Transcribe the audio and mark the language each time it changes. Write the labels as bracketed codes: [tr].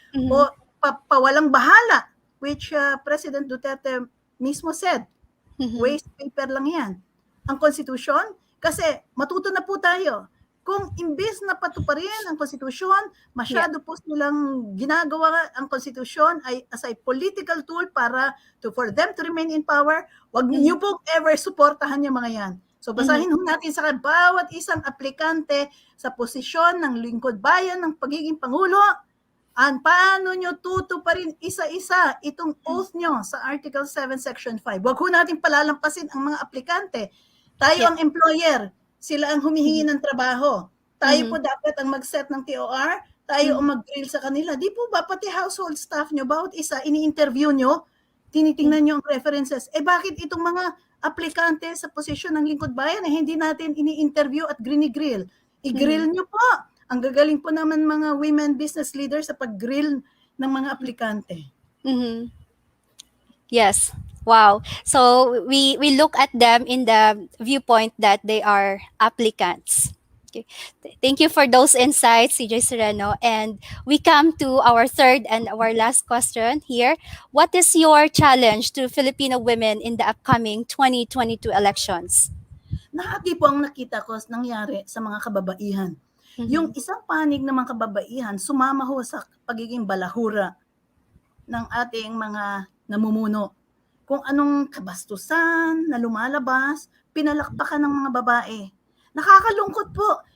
[tl] O pawalang bahala, [en] which President Duterte [tl] mismo [en] said, waste paper [tl] lang yan. Ang konstitusyon, kasi matuto na po tayo. Kung imbes na patuparin ang konstitusyon, masyado po silang ginagawa ang konstitusyon ay [en] as a political tool for them to remain in power. [tl] Wag niyo po ever suportahan yung mga yan. So basahin natin sa bawat isang aplikante sa posisyon ng lingkod bayan ng pagiging pangulo, paano nyo tutuparin isa-isa itong oath nyo sa Article 7, Section 5. Wag ho natin palalampasin ang mga aplikante. Tayo ang employer. Sila ang humihingi ng trabaho. Tayo po dapat ang mag-set ng TOR, tayo ang mag-grill sa kanila. Di po ba pati household staff nyo, bawat isa, ini-interview nyo, tinitingnan nyo ang references. Bakit itong mga aplikante sa posisyon ng lingkod bayan hindi natin ini-interview at grini-grill? I-grill nyo po. Ang gagaling po naman mga [en] women business leaders [tl] sa pag-grill ng mga aplikante. [en] Yes. Wow. So we look at them in the viewpoint that they are applicants. Okay. Thank you for those insights, CJ Sereno. And we come to our third and our last question here. What is your challenge to Filipino women in the upcoming 2022 elections? [tl] Nahati po ang nakita ko nangyari sa mga kababaihan. Yung isang panig ng mga kababaihan, sumama ho sa pagiging balahura ng ating mga namumuno. Kung anong kabastusan na lumalabas, pinalakpakan ng mga babae. Nakakalungkot po.